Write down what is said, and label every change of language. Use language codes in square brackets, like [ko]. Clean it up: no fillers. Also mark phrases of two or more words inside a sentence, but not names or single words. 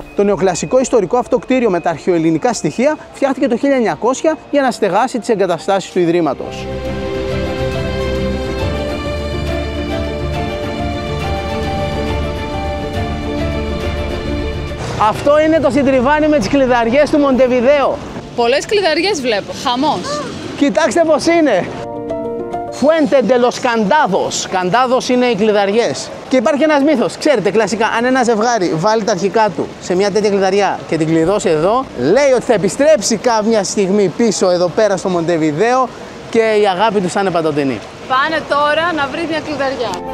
[el] Το νεοκλασικό ιστορικό αυτό κτίριο με τα αρχαιοελληνικά στοιχεία φτιάχτηκε το 1900 για να στεγάσει τις εγκαταστάσεις του ιδρύματος. Αυτό είναι το συντριβάνι με τις κλειδαριές του Μοντεβιδέο. Πολλές κλειδαριές βλέπω. Χαμός. Κοιτάξτε πώς είναι. [es] Fuente de los Candados. [el] Candados είναι οι κλειδαριές. Και υπάρχει ένας μύθος. Ξέρετε, κλασικά, αν ένα ζευγάρι βάλει τα αρχικά του σε μια τέτοια κλειδαριά και την κλειδώσει εδώ, λέει ότι θα επιστρέψει κάποια στιγμή πίσω εδώ πέρα στο Μοντεβιδέο και η αγάπη τους θα είναι παντοτινή. Πάνε τώρα να βρει μια κλειδαριά.